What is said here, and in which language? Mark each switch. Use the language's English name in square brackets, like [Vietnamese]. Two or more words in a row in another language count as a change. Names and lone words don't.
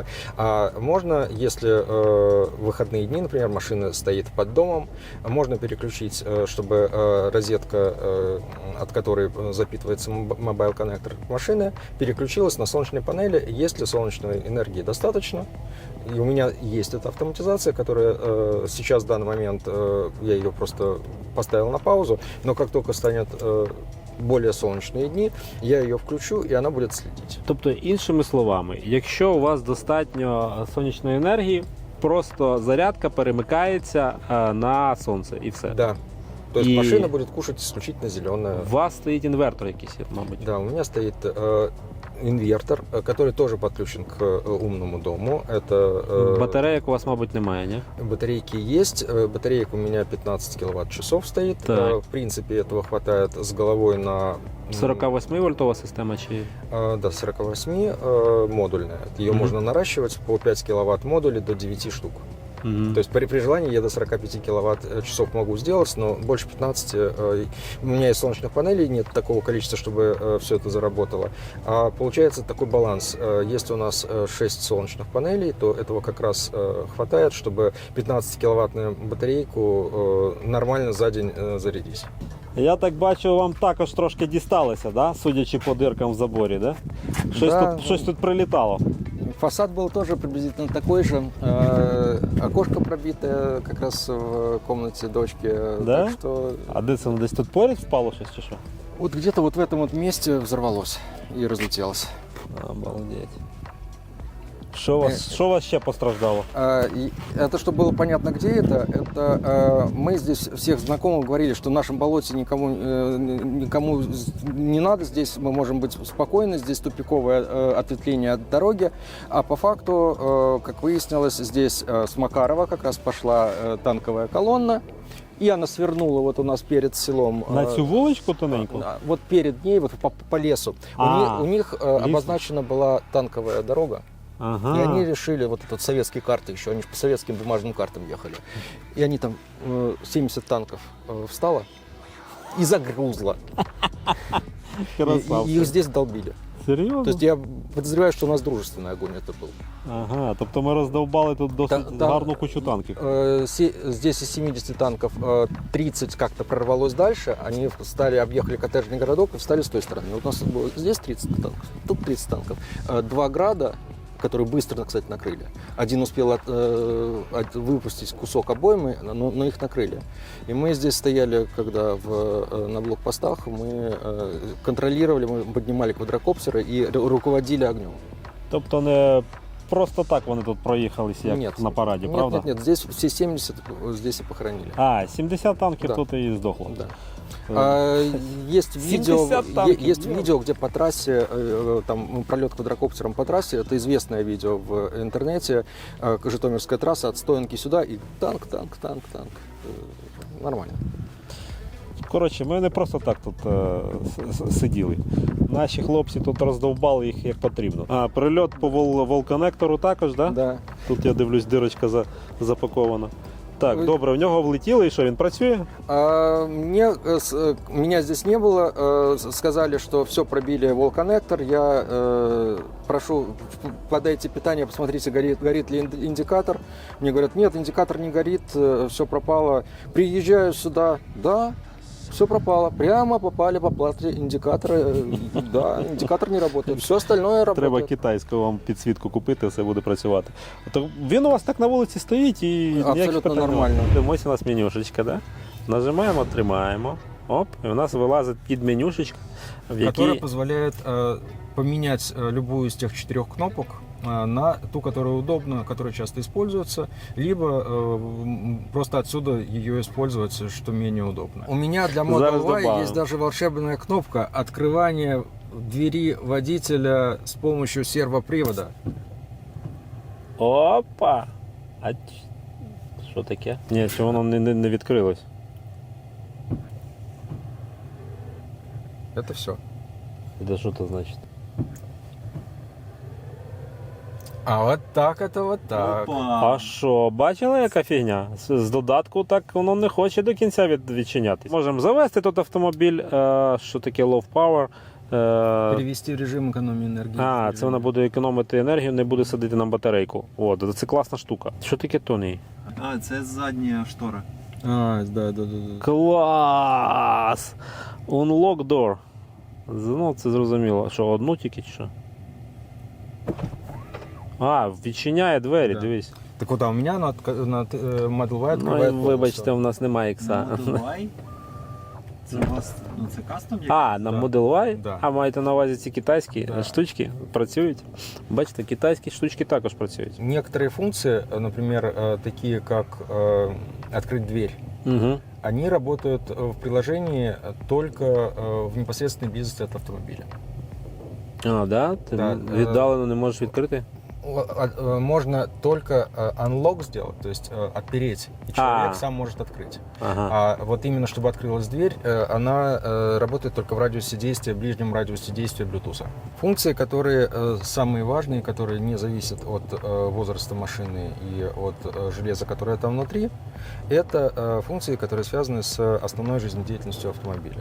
[Russian] А можно, если выходные дни, например, машина стоит под домом, можно переключить, чтобы розетка, от которой запитывается мобайл-коннектор машины, переключилась на солнечные панели, если солнечной энергии достаточно. И у меня есть эта автоматизация, которая сейчас, в данный момент, я ее просто поставил на паузу, но как только станет более [Ukrainian] сонячні дні, я її включу і вона буде слідити. Тобто, іншими словами, якщо у вас достатньо сонячної енергії, просто зарядка перемикається на сонце і все. [Russian] Да. То есть машина будет кушать исключительно зеленое. [Ukrainian] У вас стоїть інвертор якийсь, мабуть? [Russian] Да, у меня стоит инвертор, который тоже подключен к умному дому. Это, [Ukrainian] батареек у вас, мабуть, немає, не? [Russian] Батарейки есть. Батареек у меня 15 киловатт-часов стоит. В принципе, этого хватает с головой на... [Ukrainian] 48-вольтова система чи? [Russian] Да, 48 модульная. Ее можно наращивать по 5 киловатт модулей до 9 штук. То есть при желании я до 45 киловатт-часов могу сделать, но больше 15. У меня и солнечных панелей нет такого количества, чтобы все это заработало. А получается такой баланс. Если у нас 6 солнечных панелей, то этого как раз хватает, чтобы 15-киловаттную батарейку нормально за день зарядить. [Ukrainian] Я так бачу, вам також трошки дісталося, да? Судячи по диркам в заборі, да? Щось тут прилітало. [Russian] Фасад был тоже приблизительно такой же. Окошко пробитое как раз в комнате дочки. Да? Так что [Ukrainian] А де це? Десь тут поряд впало щось чи що? [Russian] вот где-то вот в этом вот месте взорвалось и разлетелось. Обалдеть. [Ukrainian] Що у вас ще постраждало? [Russian] И это, чтобы было понятно, где это мы здесь всех знакомых говорили, что в нашем болоте никому не надо, здесь мы можем быть спокойны, здесь тупиковое ответвление от дороги, а по факту, как выяснилось, здесь с Макарова как раз пошла танковая колонна, и она свернула вот у нас перед селом. [Ukrainian] На цю вуличку тоненьку? [Russian] Вот перед ней, вот по лесу. У них обозначена была танковая дорога. Ага. И они решили, вот этот советские карты еще, они же по советским бумажным картам ехали. И они там 70 танков встало и загрузло. И их здесь долбили. [Ukrainian] Серйозно? [Russian] То есть я подозреваю, что у нас дружественный огонь это был. [Ukrainian] Ага, тобто ми роздовбали тут досить гарну кучу танків. [Russian] Здесь из 70 танков 30 как-то прорвалось дальше, они объехали коттеджный городок и встали с той стороны. Вот у нас было здесь 30 танков, тут 30 танков. 2 града, которые быстро, кстати, накрыли. Один успел выпустить кусок обоймы, но их накрыли. И мы здесь стояли, когда на блокпостах, мы контролировали, мы поднимали квадрокоптеры и руководили огнем. [Ukrainian] Тобто не просто так вони тут проїхалися, як [Russian] Нет. [Ukrainian] на параді, правда? [Russian] Нет, здесь все 70 здесь и похоронили. [Ukrainian] А, 70 танків [Russian] Да. [Ukrainian] тут і здохло. [Russian] Да. Есть 70 танков, есть видео, где по трассе, там пролет квадрокоптером по трассе, это известное видео в интернете, Житомирская трасса от Стоянки сюда, и танк. Нормально. [Ukrainian] Коротше, ми не просто так тут сиділи. Наші хлопці тут роздовбали їх як потрібно. А, прильот по волконектору також, так? [Russian] Да? Да. [Ukrainian] Тут я дивлюсь, дирочка запакована. Так, добре, в нього влетіло і що, він працює? [Russian] Меня здесь не было. Сказали, что все, пробили волконнектор. Я прошу, подайте питание, посмотрите, горит ли индикатор. Мне говорят, нет, индикатор не горит, все пропало. Приезжаю сюда, да, все пропало. Прямо попали по плате индикатора. Да, индикатор не работает. Все остальное работает. [Ukrainian] Треба китайську вам підсвітку купити, все буде працювати. То він у вас так на вулиці стоїть і ніяких [Russian] Абсолютно [Ukrainian] питань немає. [Russian] нормально. [Ukrainian] Ось у нас менюшечка, да? Нажимаємо, тримаємо. Оп, і у нас вилазить під менюшечка, в [Russian] Которая [Ukrainian] якій... [Russian] позволяет поменять любую из тех 4 кнопок на ту, которая удобна, которая часто используется, либо просто отсюда ее использовать, что менее удобно. У меня для Model [Ukrainian] Зараз [Russian] Y добавим. есть даже волшебная кнопка открывания двери водителя с помощью сервопривода. [Ukrainian] Опа! А що таке? Ні, чи воно не відкрилось? [Russian] Это все. [Ukrainian] Це що це значить? [Russian] А вот так это вот так. [Ukrainian] А що, бачили, яка фігня? З додатку так воно не хоче до кінця відчинятись. Можемо завести тут автомобіль, що таке [English] low power. [Russian] Перевести в режим экономии энергии. [Ukrainian] А, це вона буде економити енергію, не буде садити на батарейку. От, це класна штука. Що таке Тоні? А, це задня штора. А, да. Клас! [English] Unlock door. [Ukrainian] Ну, це зрозуміло. Що, одну тільки чи що? А, відчиняє двері, [Russian] Да. [Ukrainian] дивись. [Russian] Так вот, а у меня на Model Y [Ukrainian] Ну, [Russian] открывает [Ukrainian] вибачте, [Russian] полностью. [Ukrainian] у нас немає ікса. Model Y. Це у вас, це кастом? А, на [Russian] Да. [Ukrainian] Model Y? [Russian] Да. [Ukrainian] А маєте на увазі ці китайські [Russian] Да. [Ukrainian] штучки працюють? Бачите, китайські штучки також працюють. [Russian] Некоторые функции, например, такие как открыть дверь, Угу. они работают в приложении только в непосредственной близости от автомобиля. [Ukrainian] А, да? Ти [Russian] Да, [Ukrainian] віддалено не можеш відкрити? [Russian] Можно только unlock сделать, то есть отпереть, и человек А. сам может открыть. Ага. А вот именно чтобы открылась дверь, она работает только в радиусе действия, в ближнем радиусе действия Bluetooth. Функции, которые самые важные, которые не зависят от возраста машины и от железа, которое там внутри, это функции, которые связаны с основной жизнедеятельностью автомобиля.